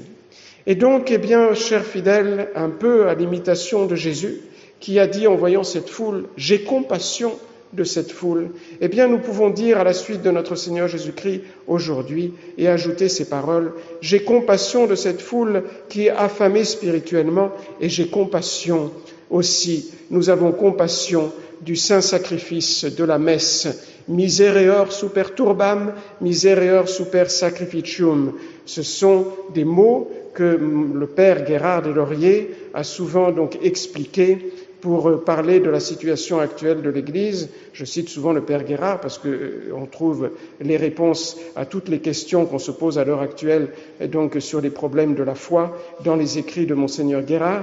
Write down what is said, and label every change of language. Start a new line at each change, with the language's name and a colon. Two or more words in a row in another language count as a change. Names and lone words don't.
French: Et donc, eh bien, chers fidèles, un peu à l'imitation de Jésus, qui a dit en voyant cette foule: « J'ai compassion de cette foule », eh bien, nous pouvons dire à la suite de notre Seigneur Jésus-Christ aujourd'hui et ajouter ces paroles: « J'ai compassion de cette foule qui est affamée spirituellement, et j'ai compassion aussi, nous avons compassion du saint sacrifice de la messe.
Latin: Misereor super turbam, misereor super sacrificium.
French: Ce sont des mots que le père Gérard des Lauriers a souvent donc expliqués pour parler de la situation actuelle de l'Église. Je cite souvent le père Gérard parce qu'on trouve les réponses à toutes les questions qu'on se pose à l'heure actuelle, et donc sur les problèmes de la foi, dans les écrits de Monseigneur Gérard.